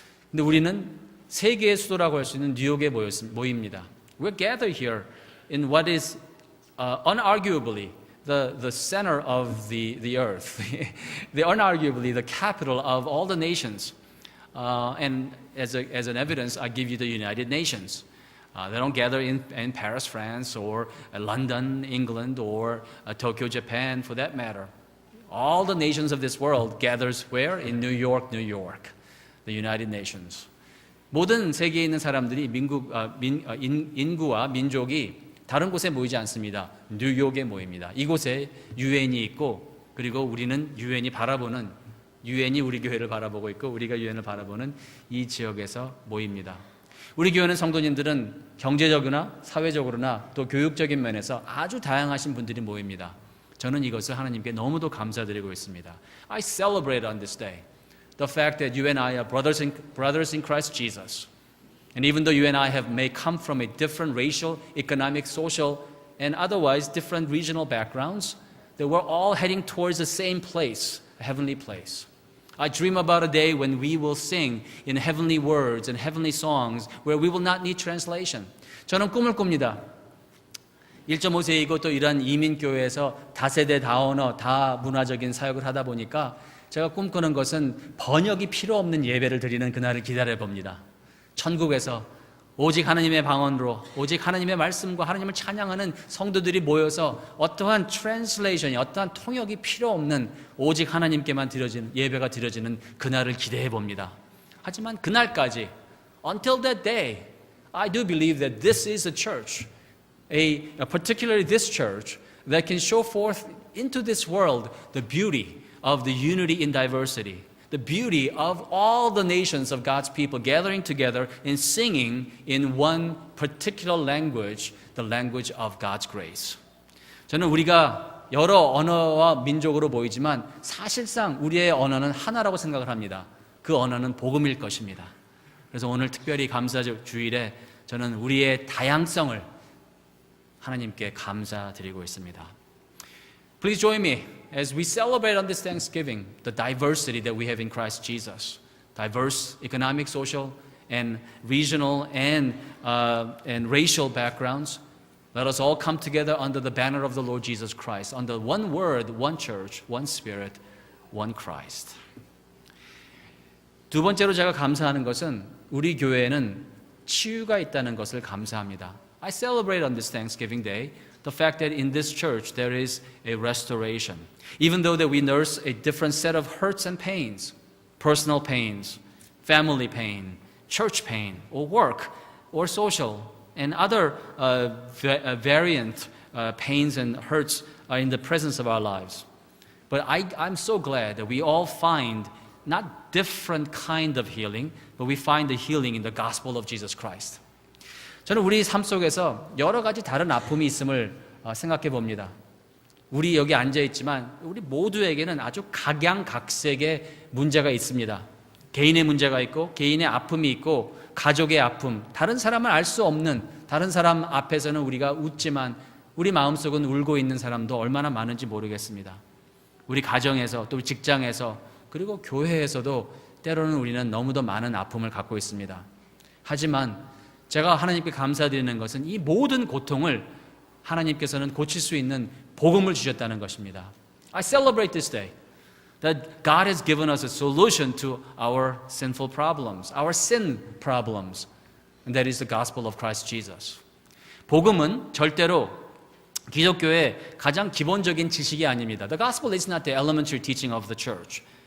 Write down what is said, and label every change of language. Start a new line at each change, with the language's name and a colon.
Korean: 근데 우리는 세계의 수도라고 할 수 있는 뉴욕에 모입니다.
English: We're gathered here in what is unarguably the center of the earth. They are unarguably the capital of all the nations. And as an evidence, I give you the United Nations. They don't gather in Paris, France, or London, England, or Tokyo, Japan, for that matter. All the nations of this world gathers where? In New York, New York, the United Nations.
Korean: 모든 세계에 있는 사람들이 인구와 민족이 다른 곳에 모이지 않습니다. 뉴욕에 모입니다. 이곳에 유엔이 있고, 그리고 우리는 유엔이 바라보는, 유엔이 우리 교회를 바라보고 있고, 우리가 유엔을 바라보는 이 지역에서 모입니다. 우리 교회는 성도님들은 경제적이나 사회적으로나 또 교육적인 면에서 아주 다양하신 분들이 모입니다. 저는 이것을 하나님께 너무도 감사드리고 있습니다.
English: I celebrate on this day the fact that you and I are brothers in Christ Jesus. And even though you and I may come from a different racial, economic, social, and otherwise different regional backgrounds, that we're all heading towards the same place, a heavenly place. I dream about a day when we will sing in heavenly words and heavenly songs where we will not need translation.
Korean: 저는 꿈을 꿉니다. 1.5세이고 또 이런 이민교회에서 다세대, 다언어, 다문화적인 사역을 하다 보니까 제가 꿈꾸는 것은 번역이 필요 없는 예배를 드리는 그날을 기다려 봅니다. 천국에서 오직 하나님의 방언으로, 오직 하나님의 말씀과 하나님을 찬양하는 성도들이 모여서 어떠한 트랜슬레이션이, 어떠한 통역이 필요 없는 오직 하나님께만 드려지는 예배가 드려지는 그날을 기대해 봅니다. 하지만 그날까지,
English: until that day, I do believe that this is a church, particularly this church, that can show forth into this world the beauty of the unity in diversity, the beauty of all the nations of God's people gathering together and singing in one particular language, the language of God's grace.
Korean: 저는 우리가 여러 언어와 민족으로 모이지만 사실상 우리의 언어는 하나라고 생각을 합니다. 그 언어는 복음일 것입니다. 그래서 오늘 특별히 감사 주일에 저는 우리의 다양성을 하나님께 감사드리고 있습니다.
English: Please join me as we celebrate on this Thanksgiving the diversity that we have in Christ Jesus. Diverse economic, social, and regional and racial backgrounds. Let us all come together under the banner of the Lord Jesus Christ, under one word, one church, one spirit, one Christ.
Korean: 두 번째로 제가 감사하는 것은 우리 교회에는 치유가 있다는 것을 감사합니다.
English: I celebrate on this Thanksgiving Day the fact that in this church there is a restoration. Even though that we nurse a different set of hurts and pains, personal pains, family pain, church pain, or work, or social, and other variant pains and hurts are in the presence of our lives. But I'm so glad that we all find not different kind of healing, but we find the healing in the gospel of Jesus Christ.
Korean: 저는 우리 삶 속에서 여러 가지 다른 아픔이 있음을 생각해 봅니다. 우리 여기 앉아 있지만 우리 모두에게는 아주 각양각색의 문제가 있습니다. 개인의 문제가 있고 개인의 아픔이 있고 가족의 아픔, 다른 사람은 알 수 없는, 다른 사람 앞에서는 우리가 웃지만 우리 마음속은 울고 있는 사람도 얼마나 많은지 모르겠습니다. 우리 가정에서 또 직장에서 그리고 교회에서도 때로는 우리는 너무도 많은 아픔을 갖고 있습니다. 하지만 제가 하나님께 감사드리는 것은 이 모든 고통을 하나님께서는 고칠 수 있는 복음을 주셨다는 것입니다.
English: I celebrate this day that God has given us a solution to our sinful problems, our sin problems, and that is the gospel of Christ Jesus.
Korean: 복음은 절대로 기독교의 가장 기본적인 지식이 아닙니다.
English: The gospel is not the elementary teaching of the church.